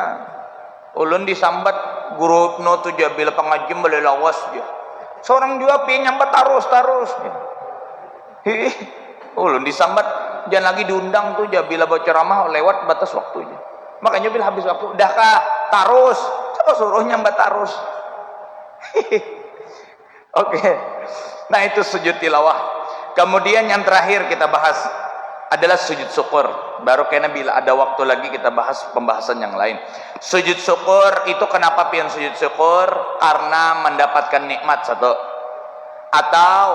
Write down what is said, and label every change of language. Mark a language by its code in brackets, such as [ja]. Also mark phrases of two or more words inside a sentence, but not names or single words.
[bjn] Ulun disambat guru no tu dia bila pengajian boleh lawas dia. Seorang juga pengen nyambat tarus dia. Ulun disambat, jangan lagi diundang tuh ya, bila bawa ceramah lewat batas waktunya. Makanya bila habis waktu, dah kah tarus, coba suruh nyambat tarus. Oke. Nah, itu sujud tilawah. Kemudian yang terakhir kita bahas adalah sujud syukur. Baru kena bila ada waktu lagi kita bahas pembahasan yang lain. Sujud syukur itu kenapa pian sujud syukur? Karena mendapatkan nikmat satu.